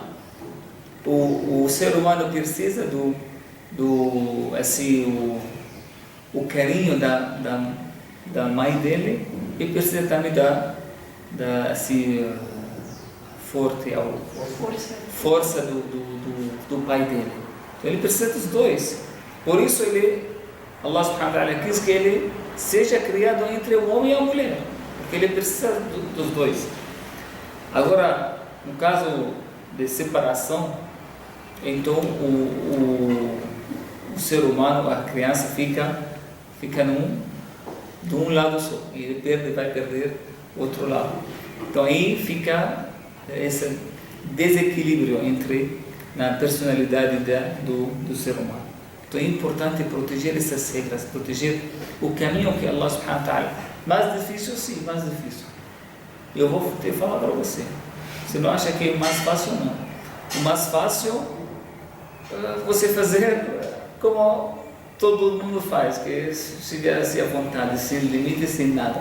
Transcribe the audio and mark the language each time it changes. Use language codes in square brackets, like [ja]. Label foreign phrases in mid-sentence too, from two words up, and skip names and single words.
[pt] O ser humano precisa o carinho da mãe dele, e precisa também força do pai dele. Então ele precisa dos dois. Por isso Allah [ar] سبحانه وتعالى [pt] quis que ele seja criado entre o homem e a mulher, porque ele precisa dos dois. Agora, no caso de separação, então o ser humano, a criança fica de um lado só, e ele vai perder o outro lado. Então aí fica esse desequilíbrio na personalidade do ser humano. Então é importante proteger essas regras, proteger o caminho que Allah [ar] سبحانه وتعالى. [pt] Mais difícil, sim, mais difícil. Eu vou te falar para você. Você não acha que é mais fácil, não? O mais fácil você fazer como todo mundo faz, que chegar assim à vontade, sem limites, sem nada.